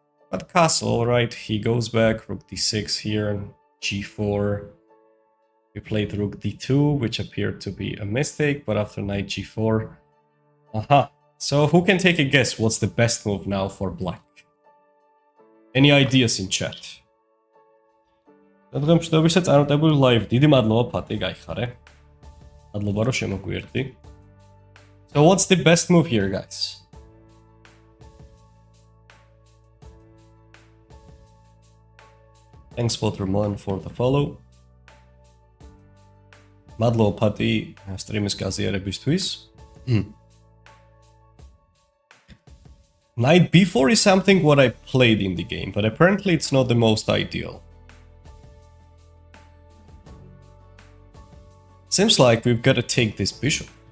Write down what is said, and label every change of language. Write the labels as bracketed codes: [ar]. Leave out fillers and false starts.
[en] But castle, right, he goes back, rook d6 here, g4. We played rook d2, which appeared to be a mistake, but after knight g4... Aha! So who can take a guess what's the best move now for black? Any ideas in chat? [ka] Დღემშობებისა წარმატებული live. დიდი მადლობა ფატი, გაიხარე. მადლობა რომ შემოგვიერთდი. [en] So what's the best move here, guys? Thanks Pottermon for the follow. [ka] მადლობა ფატი სტრიმის გაზიარებისთვის. [en] Knight b4 is something what I played in the game, but apparently it's not the most ideal. Seems like we've got to take this bishop.